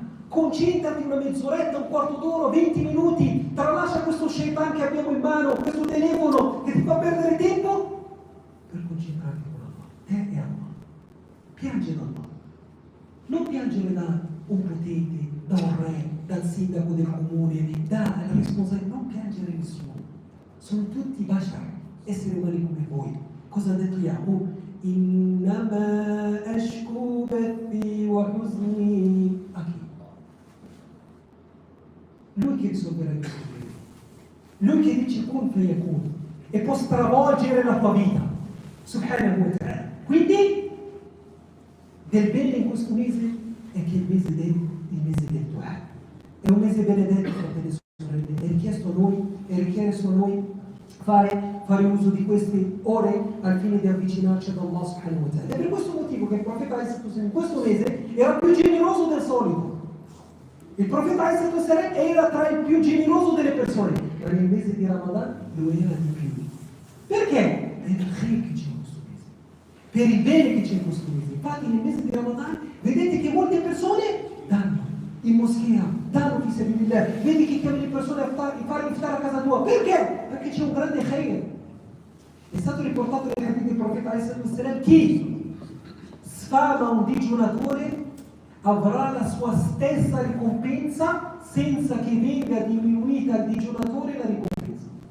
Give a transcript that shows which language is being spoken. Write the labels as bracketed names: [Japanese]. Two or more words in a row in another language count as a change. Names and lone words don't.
[Italian] Concentrati una mezz'oretta, un quarto d'ora, 20 minuti, tralascia questo shaitan che abbiamo in mano, questo telefono che ti fa perdere tempo, per concentrarti con Allah, te e Allah. Piange da Allah, non piangere da un potente, da un re, dal sindaco del comune, dal responsabile, non piangere nessuno. Sono tutti bashar, esseri umani come voi. Cosa ha detto Yaqub? [Arabic] إنما أشكو بثي وحزني. [Italian] A chi? Lui che risolverà i tuoi problemi, lui che dice [Arabic] كن فيكون [Italian] e può stravolgere la tua vita, [Arabic] سبحانه وتعالى. [Italian] Quindi del bene in questo mese è che il mese del du'a è un mese benedetto, fratelli e sorelle. È richiesto a noi fare fare uso di queste ore al fine di avvicinarci ad Allah [Arabic] سبحانه وتعالى. [Italian] È per questo motivo che il profeta in questo mese era più generoso del solito. Il profeta era tra il più generoso delle persone, ma nel mese di Ramadan lo era di più. Perché? Per il khair che c'è in questo mese, per il bene che c'è in questo mese. Infatti nel mese di Ramadan vedete che molte persone danno in moschea, danno [Arabic] في سبيل الله, [Italian] vedi che chiamano le persone a fare iftar a casa tua. Perché? Perché c'è un grande khair. È stato riportato nel hadith del profeta chi sfama un digiunatore avrà la sua stessa ricompensa senza che venga diminuita al digiunatore la ricompensa.